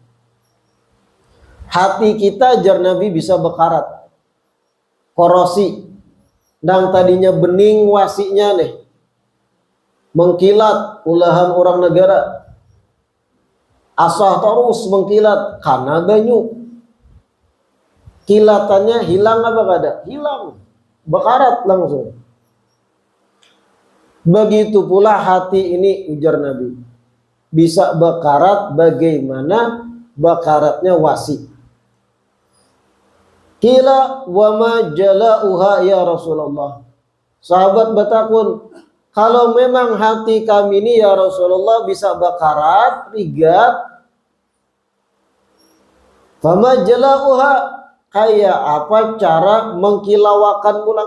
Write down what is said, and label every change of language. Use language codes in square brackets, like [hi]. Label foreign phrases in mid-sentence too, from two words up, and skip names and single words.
[bjn] Hati kita jar Nabi bisa berkarat, korosi, dan tadinya bening wasinya nih, mengkilat ulahan orang negara, asah terus mengkilat karena banyu, kilatannya hilang apa kada? Hilang, berkarat langsung. Begitu pula hati ini, ujar Nabi, bisa berkarat bagaimana berkaratnya wasi. [ar] قيل وما جلاؤها يا رسول الله. [bjn] Sahabat bertakun, kalau memang hati kami ini [ar] يا رسول الله [bjn] bisa berkarat, rigat, [ar] فما جلاؤها, [bjn] kayak apa cara mengkilawakan pulang?